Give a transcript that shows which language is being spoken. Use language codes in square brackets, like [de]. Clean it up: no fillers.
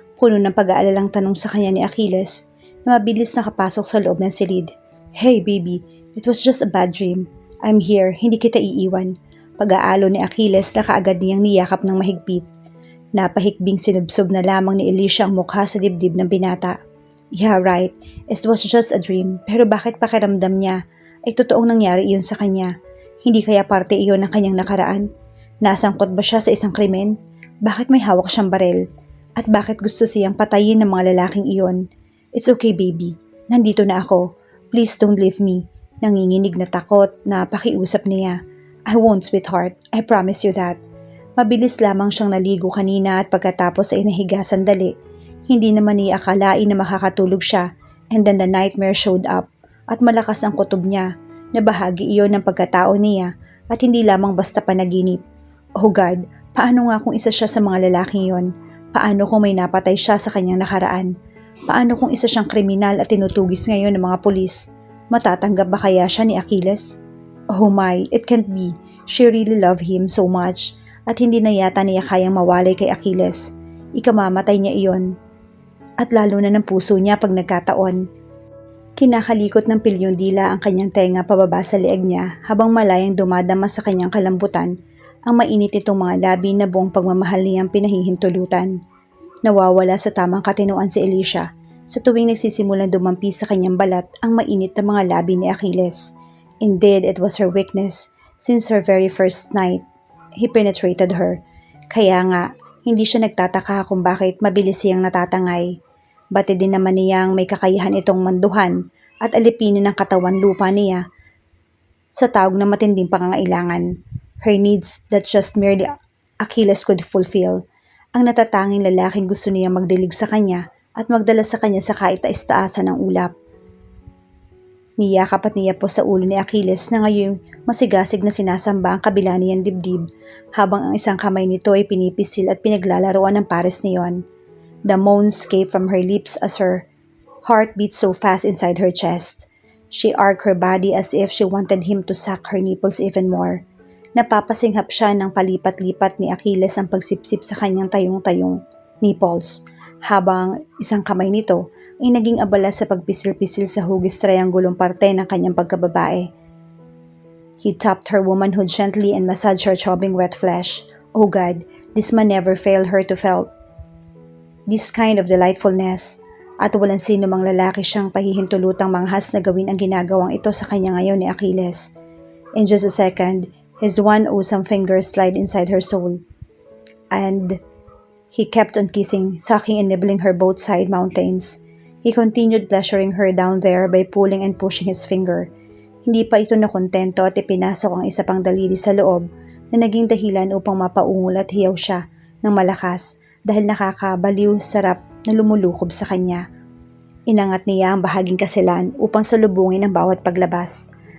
[tl] Puno ng pag-aalalang tanong sa kanya ni Achilles na mabilis nakapasok sa loob ng silid. [en] Hey baby, it was just a bad dream. I'm here, [tl] hindi kita iiwan. Pag-aalo ni Achilles na kaagad niyang niyakap ng mahigpit. Napahikbing sinubsob na lamang ni Alicia ang mukha sa dibdib ng binata. [en] Yeah, right. It was just a dream. [tl] Pero bakit pakiramdam niya ay totoong nangyari iyon sa kanya? Hindi kaya parte iyon ng kanyang nakaraan? Nasangkot ba siya sa isang krimen? Bakit may hawak siyang barel? At bakit gusto siyang patayin ng mga lalaking iyon? [en] It's okay baby. [tl] Nandito na ako. [en] Please don't leave me. [tl] Nanginginig na takot na pakiusap niya. [en] I won't sweetheart. I promise you that. [tl] Mabilis lamang siyang naligo kanina at pagkatapos ay nahiga sandali. Hindi naman niya akalain na makakatulog siya, [en] and then the nightmare showed up [tl] at malakas ang kutob niya na bahagi iyon ng pagkatao niya at hindi lamang basta panaginip. [en] Oh God, [tl] paano nga kung isa siya sa mga lalaking iyon? Paano kung may napatay siya sa kanyang nakaraan? Paano kung isa siyang kriminal at tinutugis ngayon ng mga pulis? Matatanggap ba kaya siya ni Achilles? [en] Oh my, it can't be. She really loved him so much. [tl] At hindi na yata niya kayang mawalay kay Achilles. Ikamamatay niya iyon. At lalo na ng puso niya pag nagkataon. Kinakalikot ng pilyong dila ang kanyang tenga pababa sa leeg niya habang malayang dumadama sa kanyang kalambutan ang mainit nitong mga labi na buong pagmamahal niyang pinahihintulutan. Nawawala sa tamang katinoan si Alicia sa tuwing nagsisimulang dumampi sa kanyang balat ang mainit na mga labi ni Achilles. [en] Indeed, it was her weakness since her very first night. He penetrated her. [tl] Kaya nga, hindi siya nagtataka kung bakit mabilis siyang natatangay. Batid din naman niyang may kakayahan itong manduhan at alipinin ng katawan lupa niya sa tawag ng matinding pangangailangan. [en] Her needs that just merely Achilles could fulfill. [tl] Ang natatanging lalaking gusto niya magdilig sa kanya at magdala sa kanya sa kaitais-taasan ng ulap. Niyakap at niyapo sa ulo ni Achilles na ngayon masigasig na sinasamba ang kabila niyang dibdib habang ang isang kamay nito ay pinipisil at pinaglalaroan ng pares niyon. [en] The moans came from her lips as her heart beat so fast inside her chest. She arched her body as if she wanted him to suck her nipples even more. [tl] Napapasinghap siya ng palipat-lipat ni Achilles ang pagsipsip sa kanyang tayong-tayong nipples habang isang kamay nito ay naging abala sa pagpisil-pisil sa hugis triangulong parte ng kanyang pagkababae. [en] He tapped her womanhood gently and massaged her throbbing wet flesh. Oh God, this man never failed her to felt this kind of delightfulness. [tl] At walang sino mang lalaki siyang pahihintulutang manghas na gawin ang ginagawang ito sa kanya ngayon ni Achilles. [en] In just a second, his one awesome finger slid inside her soul. And he kept on kissing, sucking and nibbling her both side mountains. He continued pleasuring her down there by pulling and pushing his finger. [tl] Hindi pa ito nakontento at ipinasok ang isa pang daliri sa loob na naging dahilan upang mapaungol at hiyaw siya ng malakas dahil nakakabaliw sarap na lumulukob sa kanya. Inangat niya ang bahaging kasilan upang salubungin ang bawat paglabas.